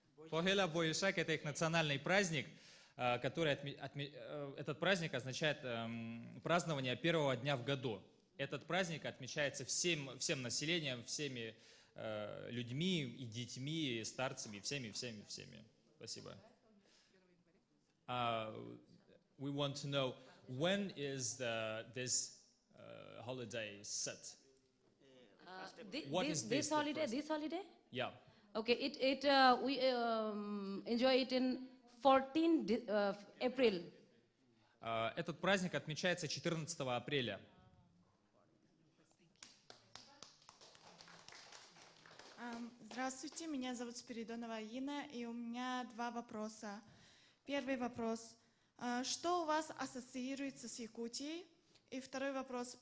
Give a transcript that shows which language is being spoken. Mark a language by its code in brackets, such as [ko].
[ru] Pohela Boishak — это их национальный праздник, который этот праздник означает празднование первого дня в году. Этот праздник отмечается всем населением, всеми людьми и детьми, и старцами, всеми. Спасибо. [en] We want to know, when is this holiday set? What is this holiday? Yeah. Okay, we enjoy it in 14 April. [ru] Этот праздник отмечается 14 апреля. Здравствуйте, меня зовут Спиридонова Инна, и у меня два вопроса. Первый вопрос. Что у вас ассоциируется с Якутией? И второй вопрос.